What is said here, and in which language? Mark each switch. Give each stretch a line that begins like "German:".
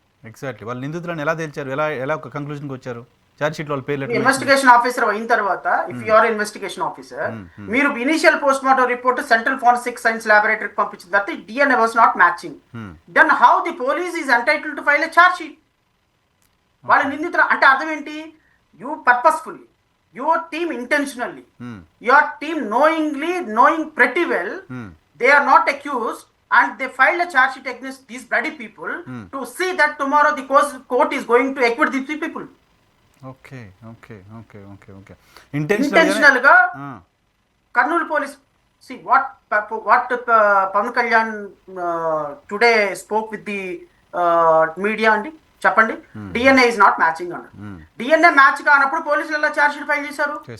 Telugu: Exactly, వాళ్ళ నిందితులను ఎలా తేల్చారు, ఎలా ఒక కంక్లూజన్కి వచ్చారు? ఛార్జ్ షీట్ వాళ్ళ పేర్లు ఇన్వెస్టిగేషన్ ఆఫీసర్ అయిన తర్వాత,
English: if you are investigation officer,
Telugu: మీరు initial post mortem report central forensic science ల్యాబొరేటరీకి పంపించిన తర్వాత
English: DNA was not matching, then how the police is entitled to file a charge sheet?
Telugu: వాళ్ళ నిందితులు అంటే అర్థం ఏంటి?
English: You purposefully, your team intentionally, your team knowing pretty well they are not accused and they filed a charge sheet against these bloody people to see that tomorrow the court is going to acquit these people. Okay okay okay okay okay. Intentional గా Kurnool police, see what Pawan Kalyan today spoke with the media
Telugu: అండి, చెప్పండి.
English: DNA is not matching
Telugu: అన్నారు. DNA match కానప్పుడు పోలీసులు ఎలా charge sheet file చేశారు?